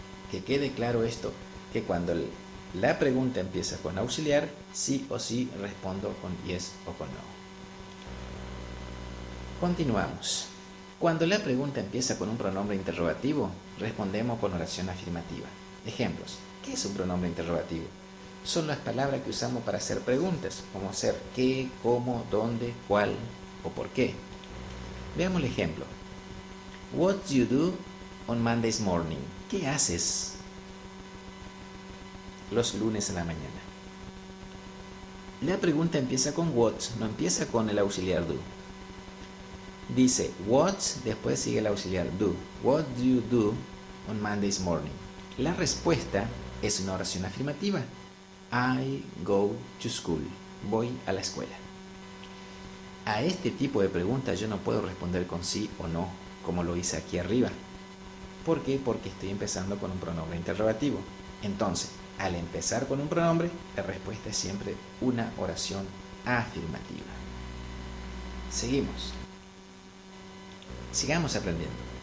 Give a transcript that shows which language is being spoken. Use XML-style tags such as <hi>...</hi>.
<es>Que quede claro esto, que cuando la pregunta empieza con auxiliar, sí o sí respondo con yes o con no. Continuamos. Cuando la pregunta empieza con un pronombre interrogativo, respondemos con oración afirmativa. Ejemplos. ¿Qué es un pronombre interrogativo? Son las palabras que usamos para hacer preguntas, como ser qué, cómo, dónde, cuál o por qué. Veamos el ejemplo.</es> <en>What do you do on Monday's morning?</en> <es>¿Qué haces los lunes a la mañana? La pregunta empieza con what, no empieza con el auxiliar do. Dice what, después sigue el auxiliar do.</es> <en>What do you do on Monday's morning?</en> <es>La respuesta es una oración afirmativa.</es> <en>I go to school.</en> <es>Voy a la escuela. A este tipo de preguntas yo no puedo responder con sí o no, como lo hice aquí arriba. ¿Por qué? Porque estoy empezando con un pronombre interrogativo. Entonces, al empezar con un pronombre, la respuesta es siempre una oración afirmativa. Seguimos. Sigamos aprendiendo.</es>